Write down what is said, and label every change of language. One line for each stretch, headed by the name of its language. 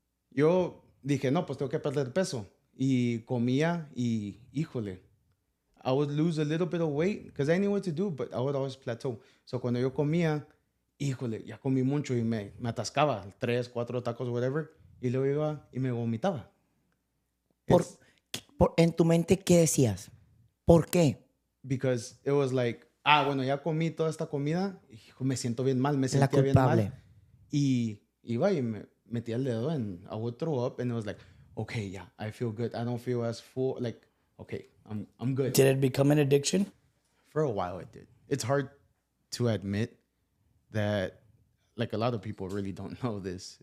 Spanish: Yo dije, no, pues tengo que perder peso. Y comía y, híjole,
English: I would lose a little bit of weight because I knew what to do, but I would always plateau.
Spanish: So cuando yo comía, híjole, ya comí mucho y me atascaba 3, 4 tacos, whatever, y luego iba y me vomitaba. En tu mente, ¿qué decías? ¿Por qué?
English: Because it was like,
Spanish: bueno, ya comí toda esta comida, hijo, me siento bien mal, me sentía bien mal. Y iba y me metía el dedo
English: and I would throw up and it was like, okay, yeah, I feel good. I don't feel as full. Like, okay, I'm good. Did it become an addiction? For a while it did. It's hard to admit that like a lot of people really don't know this.